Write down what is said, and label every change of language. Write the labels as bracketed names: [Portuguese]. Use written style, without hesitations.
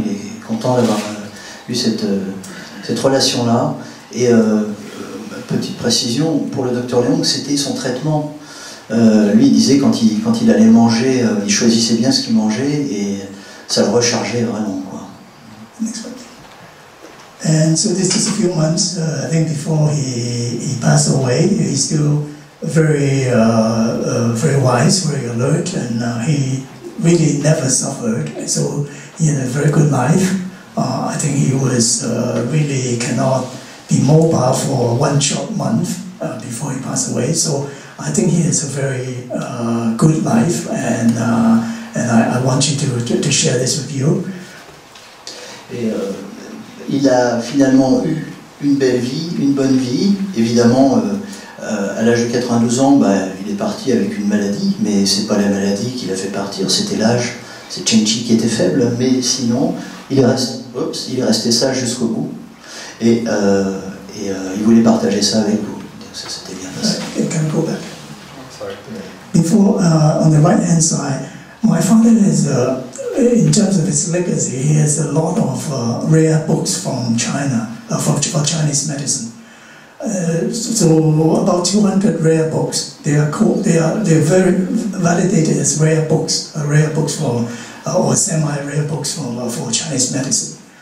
[French] Il est content d'avoir eu cette relation-là. Et petite précision pour le docteur Leong, c'était son traitement. Lui, il disait quand il allait manger, il choisissait bien ce qu'il mangeait et ça le rechargeait vraiment, quoi. [English] And so this is a few months, I think, before he passed away. He's still very wise, very alert, and he really never suffered. So he had a very good life. I think he was really cannot be mobile for one short month before he passed away. So I think he has a very good life, and I want you to share this with you. [French] Et il a finalement eu une belle vie, une bonne vie. Évidemment, à l'âge de 92 ans, il est parti avec une maladie, mais c'est pas la maladie qui l'a fait partir, c'était l'âge. C'est Chenchi qui était faible, mais sinon, il est resté sage jusqu'au bout. Et il voulait partager ça avec vous. Ça s'était bien passé. [English] Can go back. Before, on the right-hand side, my father is, in terms of his legacy, he has a lot of rare books from China, for Chinese medicine. So about 200 rare books. They're very validated as rare books for or semi-rare books for Chinese medicine.